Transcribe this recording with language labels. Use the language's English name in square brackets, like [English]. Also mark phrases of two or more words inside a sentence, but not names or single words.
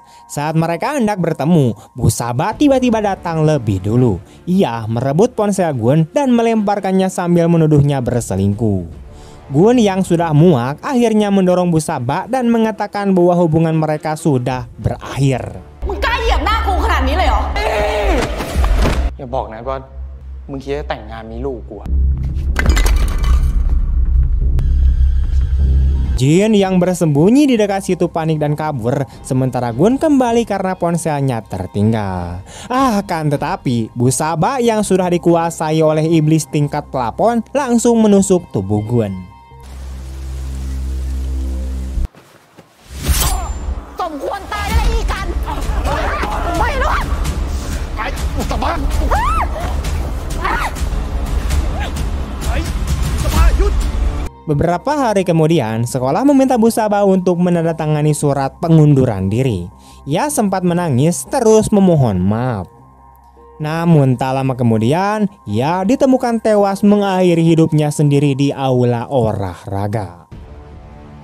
[Indonesian] Saat mereka hendak bertemu, Busaba tiba-tiba datang lebih dulu. Ia merebut ponsel Gun dan melemparkannya sambil menuduhnya berselingkuh. Gun yang sudah muak akhirnya mendorong Busaba dan mengatakan bahwa hubungan mereka sudah berakhir. [Thai] มึงกล้าเหยียบหน้ากูขนาดนี้เลยเหรอ อย่าบอกนะว่ามึงคิดจะแต่งงานมีลูกกูอะ [Indonesian] Jin yang bersembunyi di dekat situ panik dan kabur, sementara Gun kembali karena ponselnya tertinggal. Kan tetapi Busaba yang sudah dikuasai oleh iblis tingkat pelapon langsung menusuk tubuh Gun. [Thai] สมควรตายได้แล้วอีกันไปแล้ว ไอ้อุตบะไอ้อุตบะหยุด [Indonesian] Beberapa hari kemudian, sekolah meminta Busaba untuk menandatangani surat pengunduran diri. Ia sempat menangis terus memohon maaf. Namun tak lama kemudian, ia ditemukan tewas mengakhiri hidupnya sendiri di aula olahraga.